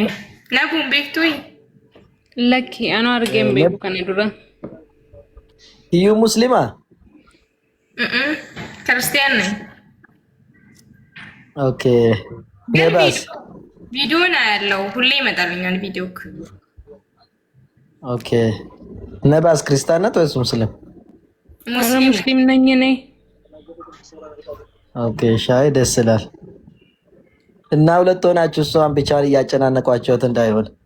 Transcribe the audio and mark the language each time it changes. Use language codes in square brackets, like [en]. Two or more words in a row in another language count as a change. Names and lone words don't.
[om] Naguun beektuyi. Lakki anuu argeen beeku kana dura. Kiyyuu muslimaa? Kiristiyaanni. Okay. Nebaas? Viidiyoon yaalloo hullee [am] ይመጣልኛል ቪዲዮ Okay. Nebaas ክርስቲያን ናት ወይስ ሙስሊም? ሙስሊም ነኝ እኔ። ኦኬ ሻይ ደስ ይላል። እና ሁለት ሆናችሁ እሷን ብቻውን እያጨናነቋቸውት እንዳይሆን።